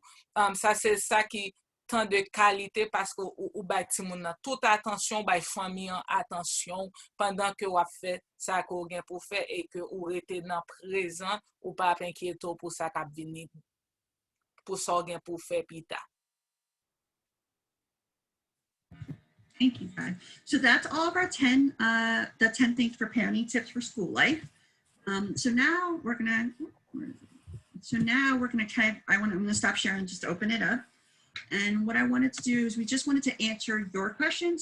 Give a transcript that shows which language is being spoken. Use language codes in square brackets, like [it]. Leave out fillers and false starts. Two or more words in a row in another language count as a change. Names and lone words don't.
[ht] Sa se sa ki tan de kalite paske ou bay ti moun nan tout atensyon, bay fami an atensyon pandan ke wap fè sa ko gen pou fè e ke ou rete nan prezant ou pa ap enkyeto pou sa kap vini pou sa gen pou fè pita. [en] Thank you, Brad. So that's all of our 10 things for parenting tips for school life. So now we're gonna I'm gonna stop sharing, just open it up. And what I wanted to do is we just wanted to answer your questions.